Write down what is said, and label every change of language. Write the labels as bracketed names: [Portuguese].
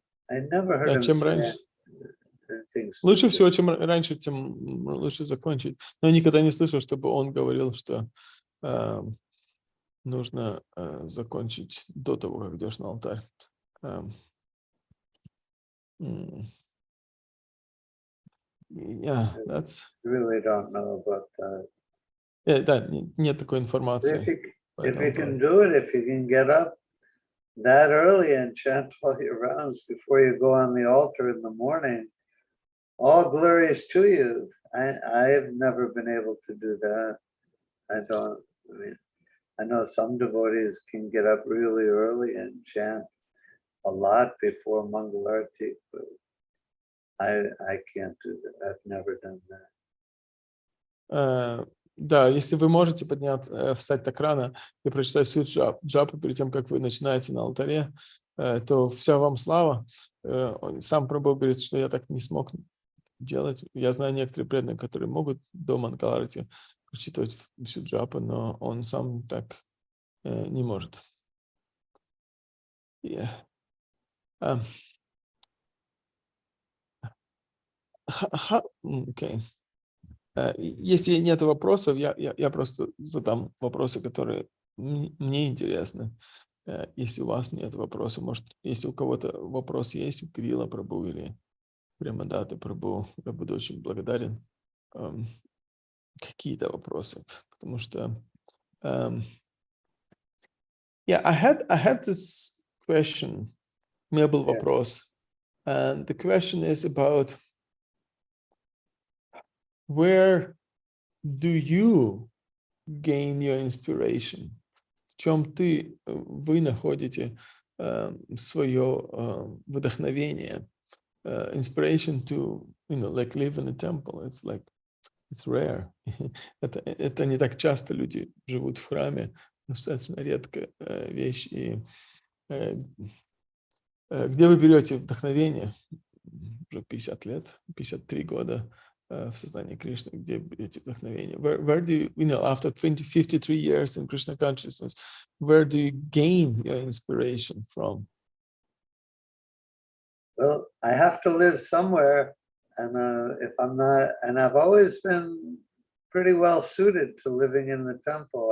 [English] I never heard him say anything specific. [Russian] Лучше всего, чем раньше, тем лучше закончить. Но я никогда не слышал, чтобы он говорил, что нужно закончить до того, как идешь на алтарь. [English] Yeah, that's. Really don't know about that. [Russian] Да, нет такой информации. [English] If you can do it, if you can get up that early and chant all your rounds before you go on the altar in the morning, all glories to you. I've never been able to do that. I know some devotees can get up really early and chant a lot before Mangalarti, but I can't do that. I've never done that. [Russian] Да, если вы можете встать так рано и прочитать всю джапу перед тем, как вы начинаете на алтаре, то вся вам слава. Сам Прабhu говорит, что я так не смог делать. Я знаю некоторые преданные, которые могут до Мангаларти прочитывать всю джапу, но он сам так не может. [English] Yeah. Okay. [Russian] Если нет вопросов, я просто задам вопросы, которые мне интересны. Если у вас нет вопросов, может, если у кого-то вопрос есть, у Кирилла Прабhu или Премадаты Прабhu, я буду очень благодарен. Какие-то вопросы, потому что [English] Yeah, I had this question. [Russian] У меня был [English] Yeah. [Russian] вопрос. [English] And the question is about where do you gain your inspiration? [Russian] В чем вы находите свое вдохновение? [English] Inspiration to, like live in a temple. It's like, it's rare. [Russian] Это не так часто люди живут в храме. Достаточно редкая вещь. И где вы берете вдохновение? Уже 50 лет, 53 года в сознании Кришны, где берете вдохновение? [English] Where do you, after 53 years in Krishna consciousness, where do you gain your inspiration from? Well, I have to live somewhere, and if I'm not, and I've always been pretty well suited to living in the temple.